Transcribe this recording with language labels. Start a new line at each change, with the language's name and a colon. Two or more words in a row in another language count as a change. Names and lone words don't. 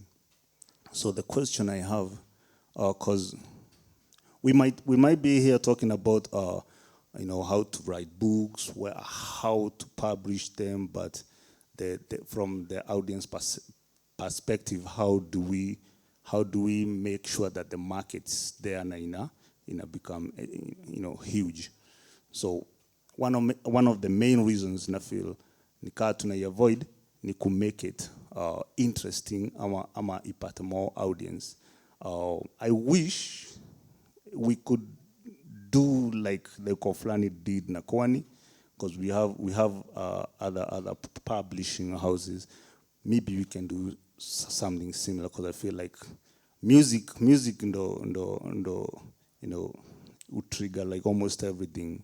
English: So the question I have, because we might be here talking about how to write books, how to publish them, but from the audience perspective, how do we make sure that the markets there become huge? So one of the main reasons I feel
Swahili: nikaa tunaiavoid ni
English: to make it interesting
Swahili: ama ipate
English: more audience. I wish we could do like the Koflani did na Kwani, because we have other publishing houses. Maybe we can do something similar, because I feel like music ndo would trigger like almost everything.